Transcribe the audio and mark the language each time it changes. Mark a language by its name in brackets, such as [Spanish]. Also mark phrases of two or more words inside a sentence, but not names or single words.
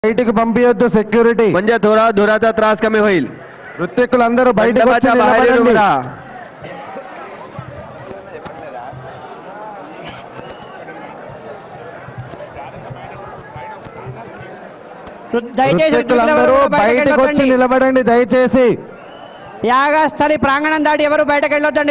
[Telugu] బయటికి పంపించొద్దు సెక్యూరిటీ [Marathi] म्हणजे थोडा धुराचा त्रास कमी होईल. [Telugu] ఋత్విక్కులందరూ బయటికి వచ్చి [Marathi] बाहेर [Telugu] నిలబడండి. [Marathi] उभे राहा. [Telugu] ఋత్విక్కులందరూ బయటికి వచ్చి నిలబడండి దయచేసి. యాగస్థలి ప్రాంగణం దాటి ఎవరు బయటకు వెళ్ళొద్దండి.